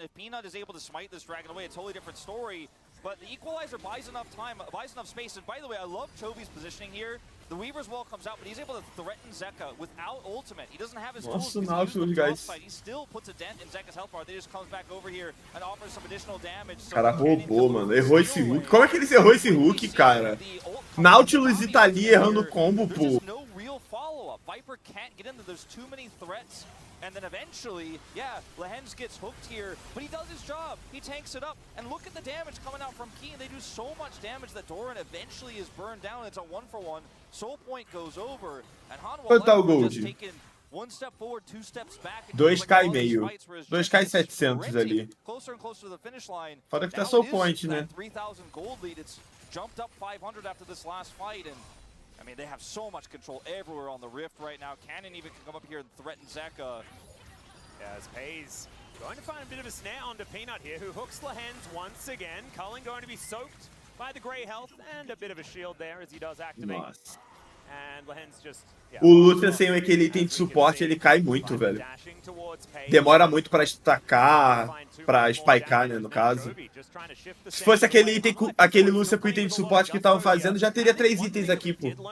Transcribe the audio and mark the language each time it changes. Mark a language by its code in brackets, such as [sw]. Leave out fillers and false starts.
[en] If Peanut is able to smite this dragon away, a totally different story. But the Equalizer buys enough time, buys enough space. And by the way, I love Chovy's positioning here. The Weaver's Wall comes out, but he's able to threaten Zeka without ultimate. He doesn't have his tools. He still puts a dent in Zeka's health bar. They just comes back over here and offers some additional damage. [pt] O cara roubou, mano. Errou esse hook. Como é que ele errou esse hook, cara? Nautilus e tá ali errando o combo, pô. [en] No real follow-up. Viper can't get in there. There's too many threats. And then eventually, yeah, Lehens gets hooked here, but he does his job. He tanks it up, and look at the damage coming out from Keen. They do so much damage that Doran eventually is burned down. It's a 1-for-1. Soul Point goes over, and HLE just taken one step forward, 2 steps back. [pt] 2k e meio. 2k e 700 ali. [en] Closer and closer to the finish line. [pt] Foda que tá Soul Point, né? [en] 3,000 gold lead. It's jumped up 500 after this last fight, and I mean, they have so much control everywhere on the Rift right now. Cannon even can come up here and threaten Zeka. As Pays going to find a bit of a snare onto Peanut here, who hooks Lehens once again. Cullen going to be soaked by the grey health and a bit of a shield there as he does activate. [pt] Nossa. [en] And Lehens just... [pt] O Lucian sem aquele item de suporte, ele cai muito, velho. Demora muito pra destacar, pra spikear, né, no caso. Se fosse aquele item, aquele Lucian com item de suporte que estavam fazendo, já teria 3 itens aqui, pô.